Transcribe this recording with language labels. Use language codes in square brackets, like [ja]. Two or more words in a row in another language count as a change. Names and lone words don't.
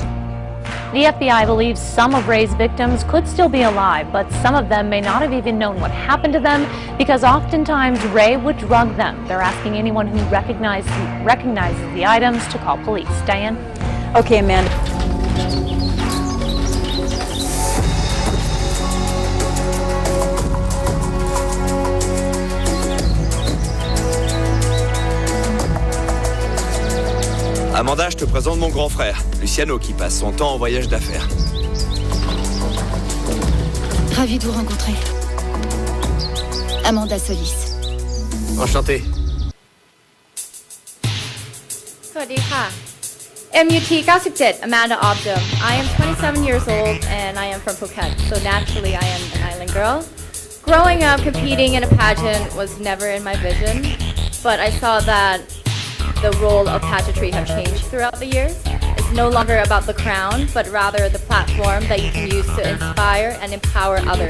[en] The FBI believes some of Ray's victims could still be alive, but some of them may not have even known what happened to them because oftentimes Ray would drug them. They're asking anyone who recognizes the items to call police. Diane? Okay, Amanda. [fr] Amanda, je te présente mon grand frère, Luciano, qui passe son temps en voyage d'affaires. Ravi de vous rencontrer. Amanda Solis. Enchanté. [th] สวัสดีค่ะ MUT 97 Amanda Obdum. [en] I am 27 years old and I am from Phuket, so naturally I am an island girl. Growing up, competing in a pageant was never in my vision, but I saw that the role of pageantry have changed throughout the years. It's no longer about the crown, but rather the platform that you can use to inspire and empower others.